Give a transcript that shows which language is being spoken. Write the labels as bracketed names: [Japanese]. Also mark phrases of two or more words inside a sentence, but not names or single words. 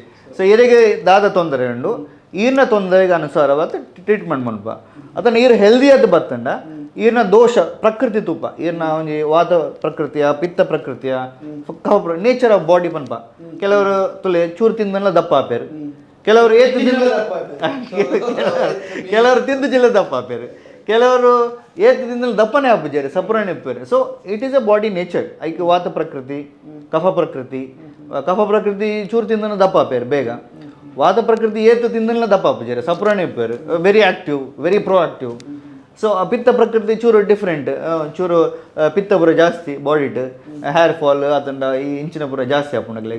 [Tulu] ಸೊ ಇರಿಗೆ ದಾದ ತೊಂದರೆ ಉಂಡು ಈರ್ನ ತೊಂದರೆಗೆ ಅನುಸಾರವಾದ ಟ್ರೀಟ್ಮೆಂಟ್ ಮನ್ಪ ಅದನ್ನು ಈರು ಹೆಲ್ದಿಯಾದ ಬತ್ತಂಡ ಈರ್ನ ದೋಷ ಪ್ರಕೃತಿ ತೂಪ ಈರ್ನ ಒಂಜಿ ವಾತ ಪ್ರಕೃತಿಯ ಪಿತ್ತ ಪ್ರಕೃತಿಯ [English] nature of body [Tulu] ಪನ್ಪ ಕೆಲವರು ತುಲೆ ಚೂರು ತಿಂದೆಲ್ಲ ದಪ್ಪ ಆಪೇರು, ಕೆಲವರು ಏತು ತಿಂದು ಕೆಲವರು ತಿಂದು ಜಿಲ್ಲ ದಪ್ಪ ಆಪೇರು, ಕೆಲವರು ಏತು ತಿಂದಲ್ಲಿ ದಪ್ಪನೇ ಆಪುಜಾರೆ ಸಪುರಾಣಿ ಇಪ್ಪೇರು. [English] so it is a body nature [Tulu] ಐಕ್ ವಾತ ಪ್ರಕೃತಿ ಕಫ ಪ್ರಕೃತಿ ಚೂರು ತಿಂದನ ದಪ್ಪ ಆಪೇರು ಬೇಗ, ವಾತ ಪ್ರಕೃತಿ ಏತು ತಿಂದಲ್ಲ ದಪ್ಪ ಆಪುಜಾರೆ ಸಪುರಾಣಿ ಇಪ್ಪೇರು [English] very active very pro active. [Tulu] ಸೊ ಪಿತ್ತ ಪ್ರಕೃತಿ ಚೂರು ಡಿಫ್ರೆಂಟ್ ಚೂರು ಪಿತ್ತ ಪುರ ಜಾಸ್ತಿ ಬಾಡಿಟ್ [English] hair fall [Tulu] ಅತಂಡ ಈ ಇಂಚಿನ ಪುರ ಜಾಸ್ತಿ ಆಪುಂಡಗ್ಲಿಗೆ.